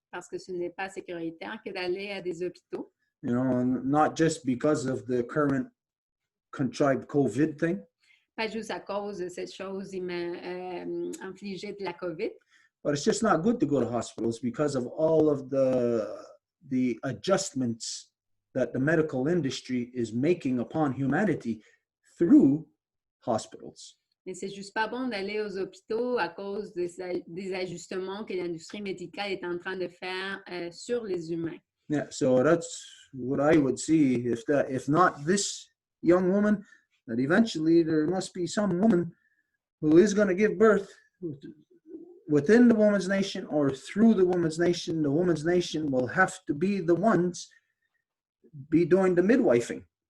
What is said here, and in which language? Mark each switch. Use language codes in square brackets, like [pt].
[fr] Parce que ce n'est pas sécuritaire que d'aller à des hôpitaux. [en] You know, not just because of the current contrived COVID thing, [fr] Pas juste à cause de cette chose infligée de la COVID, [en] but it's just not good to go to hospitals because of all of the adjustments that the medical industry is making upon humanity through hospitals. [fr] mais c'est juste pas bon d'aller aux hôpitaux à cause des ajustements que l'industrie médicale est en train de faire sur les humains. [en] Yeah, so that's what I would see. If not this young woman, that eventually there must be some woman who is going to give birth within the woman's nation or through the woman's nation. The woman's nation will have to be the ones be doing the midwifing.